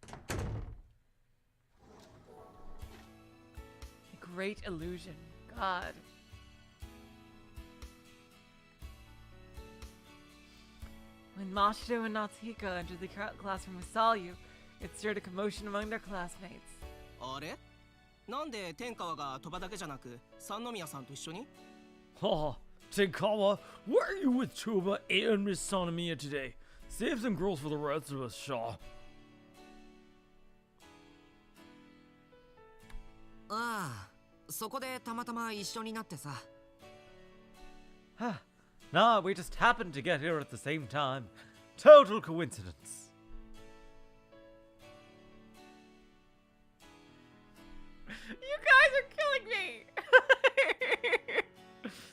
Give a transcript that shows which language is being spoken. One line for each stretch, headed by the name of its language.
English: A great illusion. God. When Mashiro and Natsuhiko entered the classroom with Salyu, it stirred a commotion among their classmates.
Japanese: あれなんで天川が鳥羽だけじゃなく三宮さんと一緒に
English: Oh, Tenkawa, why are you with Tuba and Miss Sanamiya today? Save some girls for the rest of us, Shaw.
Japanese: ああ、そこでたまたま一緒になってさ。
English: Nah, we just happened to get here at the same time. Total coincidence. You guys are killing me!